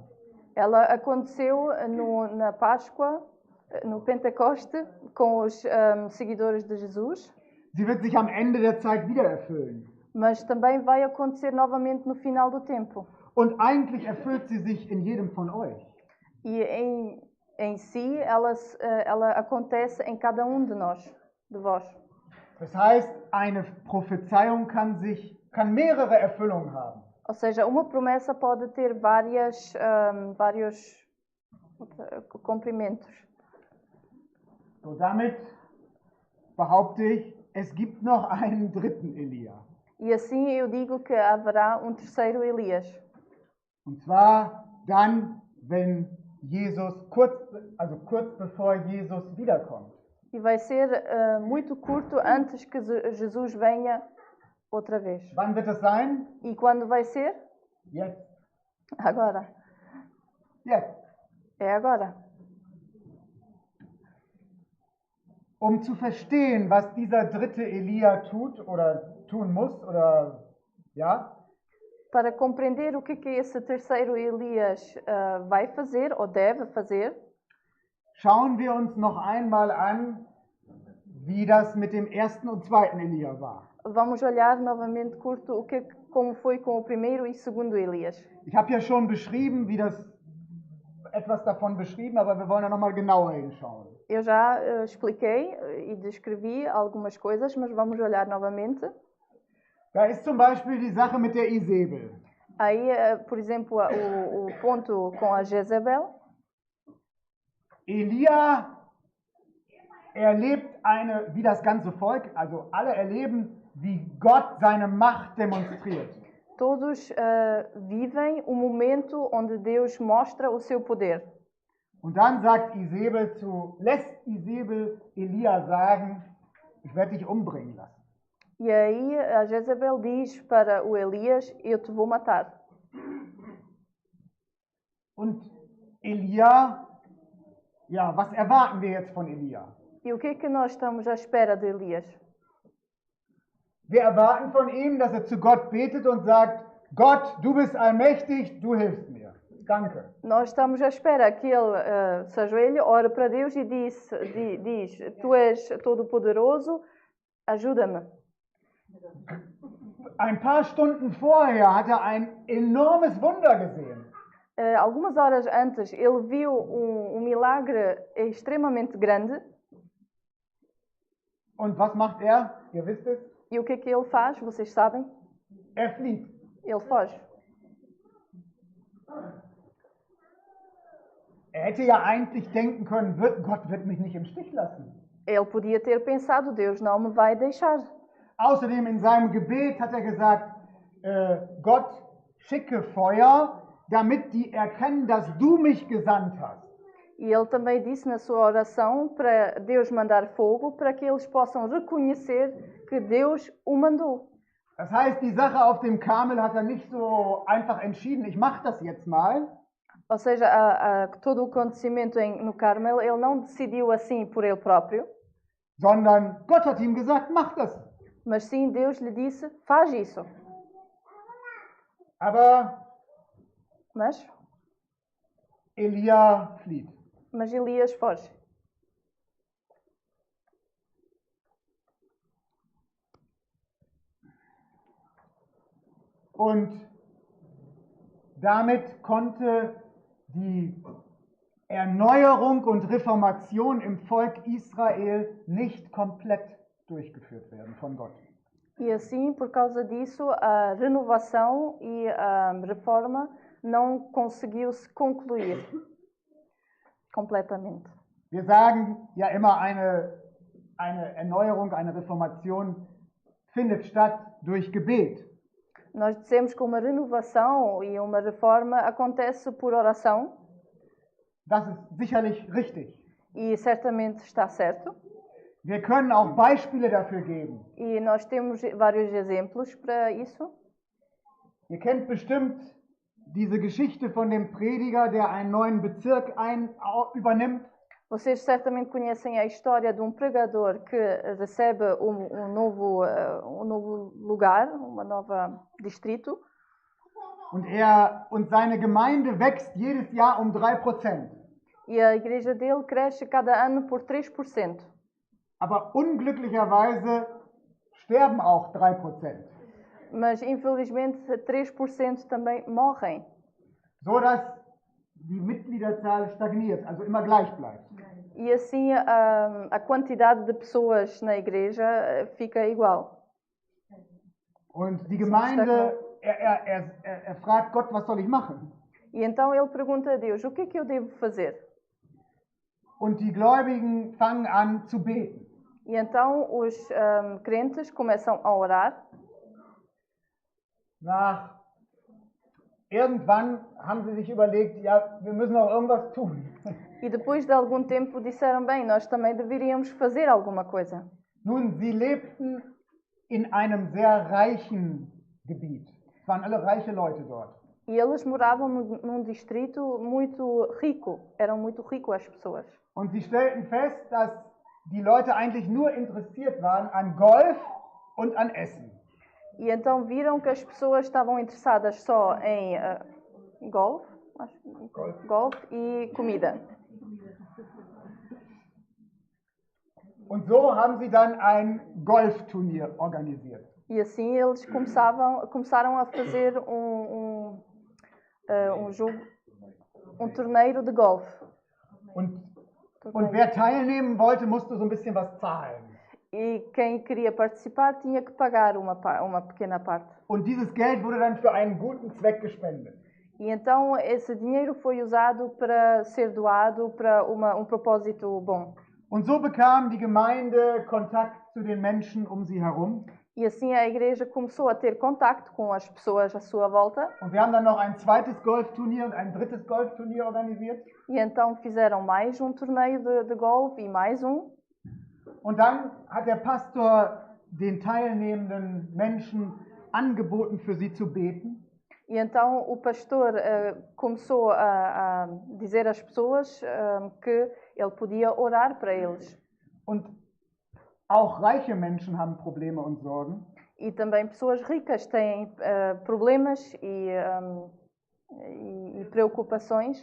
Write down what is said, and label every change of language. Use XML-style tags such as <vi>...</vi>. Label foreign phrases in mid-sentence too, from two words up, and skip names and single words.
<pt>Ela aconteceu na Páscoa, no Pentecoste, com os seguidores de Jesus.</pt> <de>Sie wird sich am Ende der Zeit wieder erfüllen.</de> <pt>Mas também vai acontecer novamente no final do tempo.</pt> <de>Und eigentlich erfüllt sie sich in jedem von euch.</de> <pt>E em si, ela acontece em cada um de nós, de vós.</pt> <de>Das heißt, eine Prophezeiung kann mehrere Erfüllungen haben.</de> <pt>Ou seja, uma promessa pode ter vários cumprimentos.</pt> <de>So, damit behaupte ich, es gibt noch einen dritten Elia.</de> <pt>E assim eu digo que haverá um terceiro Elias.</pt> <de>Und zwar dann, wenn Jesus kurz bevor Jesus wiederkommt.</de> <pt>E vai ser muito curto antes que Jesus venha outra vez.</pt> <de>Wann wird es sein?</de> <pt>E quando vai ser?</pt> <de>Jetzt.</de> <pt>Agora.</pt> <de>Jetzt.</de> <pt>É agora.</pt> <de>um zu verstehen, was dieser dritte Elia tut oder tun muss, oder ja,</de> <pt>Para compreender o que esse terceiro Elias vai fazer ou deve fazer,</pt> <de>schauen wir uns noch einmal an, wie das mit dem ersten und zweiten Elia war.</de> <pt>vamos olhar novamente curto como foi com o primeiro e segundo Elias.</pt> <de>Ich habe ja schon beschrieben, etwas davon beschrieben, aber wir wollen ja noch mal genauer hinschauen.</de> <pt>Eu já expliquei e descrevi algumas coisas, mas vamos olhar novamente.</pt> <de>Da ist zum Beispiel die Sache mit der Isabel.</de> <pt>Aí, por exemplo, o ponto com a Jezebel.</pt> <de>Elia erlebt wie das ganze Volk, also alle erleben, wie Gott seine Macht demonstriert.</de> <pt>Todos vivem o momento onde Deus mostra o seu poder.</pt> <de>Und dann lässt Isabel Elia sagen, ich werde dich umbringen lassen.</de> <pt>E aí a Jezebel diz para o Elias, eu te vou matar.</pt> <de>Und Elia, ja, was erwarten wir jetzt von Elia?</de> <pt>E o que nós estamos à espera de Elias?</pt> <de>Wir erwarten von ihm, dass er zu Gott betet und sagt, Gott, du bist allmächtig, du hilfst mir. Danke.</de> <pt>Nós estamos à espera que ele se ajoelhe, ore para Deus e diz, tu és todo-poderoso, ajuda-me.</pt> <de>Ein paar Stunden vorher hat er ein enormes Wunder gesehen.</de> <pt>Algumas horas antes, ele viu um milagre extremamente grande.</pt> <de>Und was macht er? Ihr wisst es.</de> <pt>E o que ele faz? Vocês sabem?</pt> <de>Er flieht.</de> <pt>Ele foge.</pt> <de>Er hätte ja eigentlich denken können, Gott wird mich nicht im Stich lassen.</de> <pt>Ele podia ter pensado, Deus não me vai deixar.</pt> <de>Außerdem in seinem Gebet hat er gesagt, Gott, schicke Feuer, damit die erkennen, dass du mich gesandt hast.</de> <pt>E ele também disse na sua oração para Deus mandar fogo, para que eles possam reconhecer que Deus o mandou.</pt> <de>Das heißt, die Sache auf dem Karmel hat er nicht so einfach entschieden, ich mache das jetzt mal.</de> <pt>Ou seja, todo o acontecimento no Carmel, ele não decidiu assim por ele próprio.</pt> <de>Sondern Gott hat ihm gesagt, mach das.</de> <pt>Mas sim, Deus lhe disse, faz isso. Mas</pt> <de>Elia flieht.</de> <pt>Mas Elias foge.</pt> <de>Und damit konnte die Erneuerung und Reformation im Volk Israel nicht komplett durchgeführt werden von Gott.</de> <pt>E assim, por causa disso, a renovação e a reforma não conseguiu se concluir completamente.</pt> <de>Wir sagen ja immer, eine Erneuerung, eine Reformation findet statt durch Gebet.</de> <pt>Nós dizemos que uma renovação e uma reforma acontece por oração.</pt> <de>Das ist sicherlich richtig.</de> <pt>E certamente está certo.</pt> <de>Wir können auch Beispiele dafür geben.</de> <pt>E nós temos vários exemplos para isso.</pt> <de>Ihr kennt bestimmt diese Geschichte von dem Prediger, der einen neuen Bezirk übernimmt.</de> <pt>Vocês certamente conhecem a história de pregador que recebe um novo lugar, um novo distrito.</pt> <de>Und seine Gemeinde wächst jedes Jahr um 3%.</de> <pt>E a igreja dele cresce cada ano por 3%.</pt> <de>Aber unglücklicherweise sterben auch 3%.</de> <pt>Mas infelizmente 3% também morrem.</pt> <de>So dass die Mitgliederzahl stagniert, also immer gleich bleibt.</de> <pt>E assim a quantidade de pessoas na igreja fica igual.</pt> <de>Und die Gemeinde, er fragt Gott, was soll ich machen?</de> <pt>E então ele pergunta a Deus, o que é que eu devo fazer?</pt> <de>Und die Gläubigen fangen an zu beten.</de> <pt>E então os crentes começam a orar.</pt> <de>Irgendwann haben sie sich überlegt, ja, wir müssen auch irgendwas tun.</de> <pt>E depois de algum tempo disseram, bem, nós também deveríamos fazer alguma coisa.</pt> <de>Nun, sie lebten in einem sehr reichen Gebiet. Es waren alle reiche Leute dort.</de> <pt>E eles moravam num distrito muito rico. Eram muito ricos as pessoas.</pt> <de>Und sie stellten fest, dass die Leute eigentlich nur interessiert waren an Golf und an Essen.</de> <pt>E então viram que as pessoas estavam interessadas só em golfe e comida.</pt> <de>Und so haben sie dann ein Golfturnier organisiert.</de> <pt>E assim eles começaram a fazer um jogo, um torneio de golfe.</pt> <de>Und wer teilnehmen wollte, musste so ein bisschen was zahlen.</de> <pt>E quem queria participar tinha que pagar uma pequena parte.</pt> <de>Und dieses Geld wurde dann für einen guten Zweck gespendet.</de> <pt>E então esse dinheiro foi usado para ser doado para um propósito bom.</pt> <de>Und so bekam die Gemeinde Kontakt zu den Menschen um sie herum.</de> <pt>E assim a igreja começou a ter contacto com as pessoas à sua volta.</pt> <de>Und wir haben dann noch ein zweites Golfturnier und ein drittes Golfturnier organisiert.</de> <pt>E então fizeram mais um torneio de golfe e mais um.</pt> <de>Und dann hat der Pastor den teilnehmenden Menschen angeboten, für sie zu beten.</de> <pt>E então o pastor começou a dizer às pessoas que ele podia orar para eles.</pt> <de>Und auch reiche Menschen haben Probleme und Sorgen.</de> <pt>E também pessoas ricas têm problemas e preocupações.</pt>